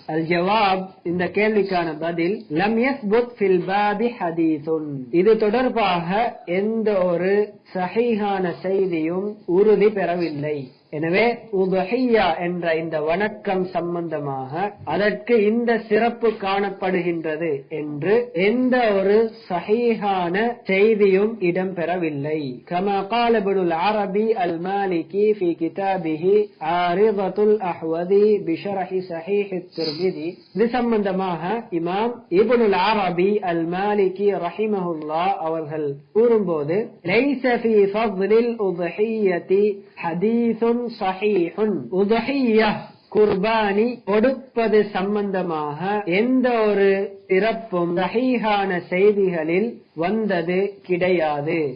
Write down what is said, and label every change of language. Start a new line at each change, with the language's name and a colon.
Tamil: அல் ஜவாப், இந்த கேள்விக்கான பதில், லம் யஸ்புத் ஃபில் பாபி ஹதீஸுன், இது தொடர்பாக எந்த ஒரு சஹீஹான செய்தியும் உறுதி பெறவில்லை. எனவே உதுஹிய்யா என்ற இந்த வணக்கம் சம்பந்தமாக அதற்கு இந்த சிறப்பு காணப்படுகின்றது என்று எந்த ஒரு சஹீஹான செய்தியும் இடம்பெறவில்லை.
Arabic: கமா قال ابن العربي المالكي في كتابه عارضة الأحوذي بشرح صحيح الترمذي.
Tamil: இது சம்பந்தமாக இமாம் இப்னுல் அரபி அல் மாலிகி ரஹிமஹுல்லாஹ் அவர்கள் கூறும்போது, லைஸ ஃபீ ஃபض்லில் உத்ஹிய்யத்தி ஹதீஸுன் சஹீஹுன், உத்ஹிய்யா குர்பானி கொடுப்பது சம்பந்தமாக எந்த ஒரு சிறப்பும் சஹீஹான செய்திகளில் வந்தது கிடையாது.